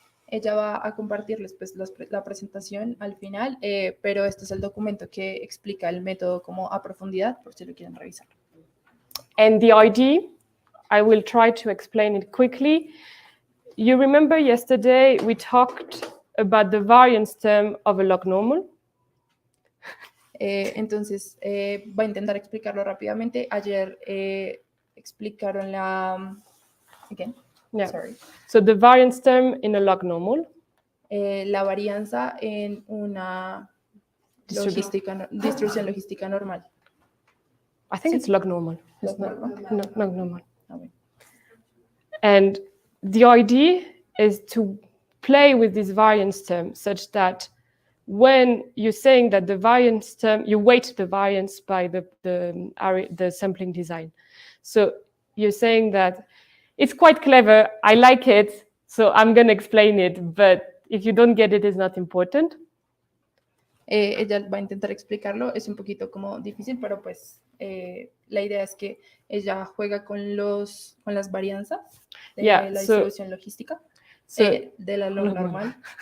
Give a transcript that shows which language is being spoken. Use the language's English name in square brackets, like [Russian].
[Spanish] Ella va a compartirles pues, la presentación al final, pero este es el documento que explica el método como a profundidad, por si lo quieren revisar. [English] And the idea, I will try to explain it quickly. You remember yesterday we talked about the variance term of a log normal? [Spanish] Entonces, voy a intentar explicarlo rápidamente. Ayer explicaron la... [English] Again. Yeah. Sorry. So the variance term in a log normal. [Spanish] La varianza en una distribución logística normal. [English] I think it's log normal. Log normal. No, log normal. Okay. And the idea is to play with this variance term such that when you're saying that the variance term, you weight the variance by the sampling design. So you're saying that it's quite clever, I like it, so I'm going to explain it, but if you don't get it, it's not important. [Spanish] Ella va a intentar explicarlo, es un poquito como difícil, pero pues la idea es que ella juega con las varianzas de la distribución logística, de la log normal.